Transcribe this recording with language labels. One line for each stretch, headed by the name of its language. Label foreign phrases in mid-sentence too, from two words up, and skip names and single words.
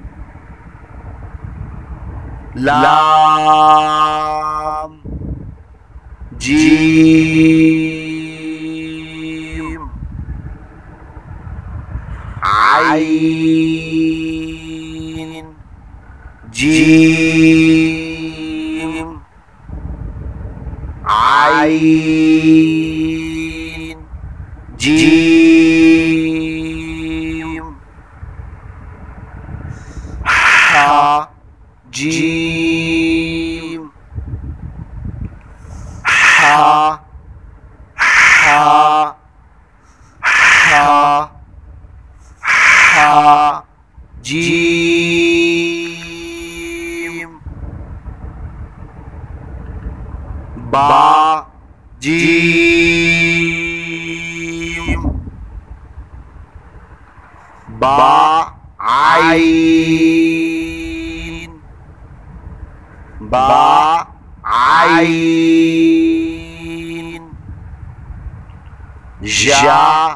Arabic: لام جيم عين جيم عين جيم حاء جيم حاء حاء حاء حاء جيم باء جيم باء عين باء عين ياء